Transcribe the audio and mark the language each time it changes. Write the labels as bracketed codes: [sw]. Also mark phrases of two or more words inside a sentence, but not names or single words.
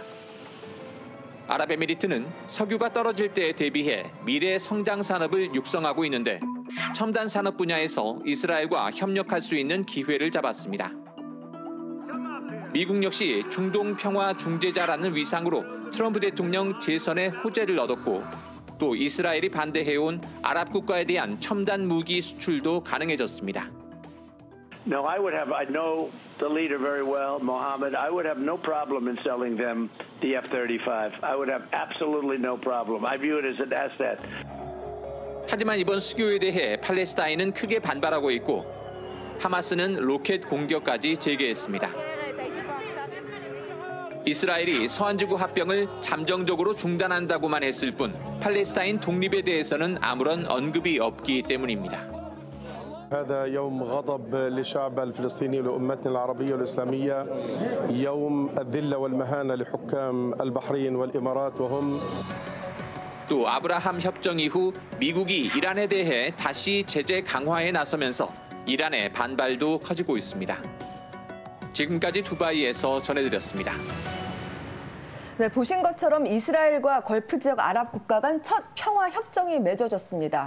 [ko] 아랍에미리트는 석유가 떨어질 때에 대비해 미래 성장 산업을 육성하고 있는데 첨단 산업 분야에서 이스라엘과 협력할 수 있는 기회를 잡았습니다. 미국 역시 중동 평화 중재자라는 위상으로 트럼프 대통령 재선에 호재를 얻었고 또 이스라엘이 반대해온 아랍 국가에 대한 첨단 무기 수출도 가능해졌습니다. [en] No, I know the leader very well, Mohammed. I would have no problem in selling them the F-35. I would have absolutely no problem. I view it as an asset. [ko] 하지만 이번 수교에 대해 팔레스타인은 크게 반발하고 있고 하마스는 로켓 공격까지 재개했습니다. 이스라엘이 서한지구 합병을 잠정적으로 중단한다고만 했을 뿐 팔레스타인 독립에 대해서는 아무런 언급이 없기 때문입니다. [ar] هذا يوم غضب للشعب الفلسطيني ولأمتنا العربية والإسلامية يوم الذلة والمهانة لحكام البحرين والإمارات وهم [ko] 또 아브라함 협정 이후 미국이 이란에 대해 다시 제재 강화에 나서면서 이란의 반발도 커지고 있습니다. 지금까지 두바이에서 전해드렸습니다. 네, 보신 것처럼 이스라엘과 걸프 지역 아랍 국가 간 첫 평화 협정이 맺어졌습니다.